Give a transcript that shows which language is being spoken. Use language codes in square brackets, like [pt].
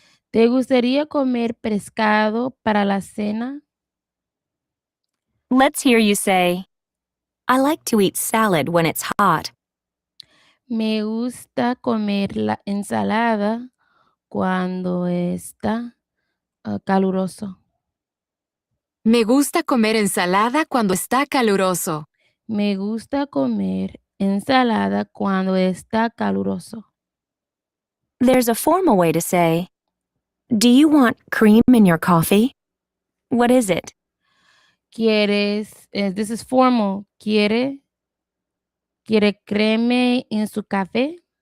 [es] ¿Te gustaría comer pescado para la cena? [en] Let's hear you say, "I like to eat salad when it's hot." [es] Me gusta comer la ensalada cuando está caluroso. Me gusta comer ensalada cuando está caluroso. Me gusta comer ensalada cuando está caluroso. [en] There's a formal way to say, "Do you want cream in your coffee?" What is it? This is formal. [es] ¿Quiere creme en su café?